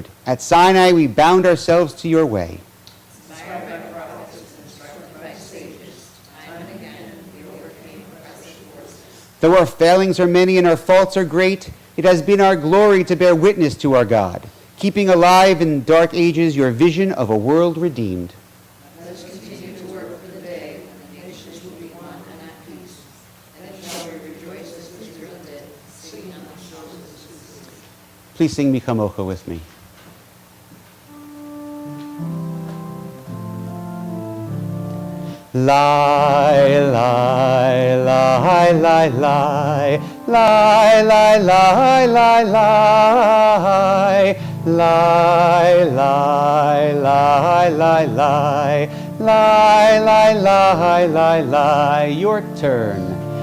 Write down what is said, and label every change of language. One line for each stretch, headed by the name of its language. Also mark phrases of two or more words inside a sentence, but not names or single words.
English: At Sinai we bound ourselves to your way. Though our failings are many and our faults are great, it has been our glory to bear witness to our God, keeping alive in dark ages your vision of a world redeemed. Let us continue to work for the day when the nations will be one and at peace, and then shall we rejoice as we thrill the dead, singing on the shoulders of the sea. Please sing Mi Chamocha with me. Lie, lie, lie, lie, lie, lie, lie, lie, lie, lie, lie, lie, lie, lie, lie, lie, lie, lie, lie, lie, your turn.